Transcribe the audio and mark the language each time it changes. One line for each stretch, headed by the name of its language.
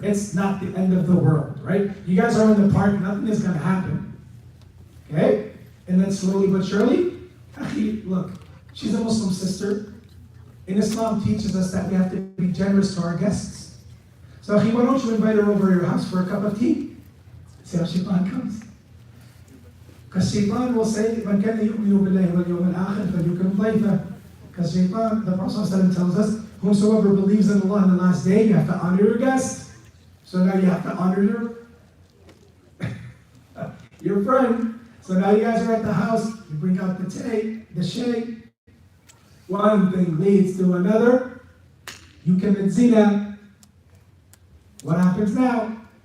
English: It's not the end of the world, right? You guys are in the park, nothing is going to happen. Okay? And then slowly but surely, look, she's a Muslim sister. And Islam teaches us that we have to be generous to our guests. So, why don't you invite her over to your house for a cup of tea? See how Shaytan comes. Because Shaytan will say,
Arabic: مَنْ كَانَ يُؤْمِنُ بِاللَّهِ وَالْيَوْمِ الْآخِرِ فَلْيُكْرِمْ ضَيْفَهُ.
English: Because Shaytan, the Prophet ﷺ tells us, whosoever believes in Allah in the last day, you have to honor your guest. So now you have to honor your friend. So now you guys are at the house, you bring out the tea, the shake. One thing leads to another. You commit zina. What happens now?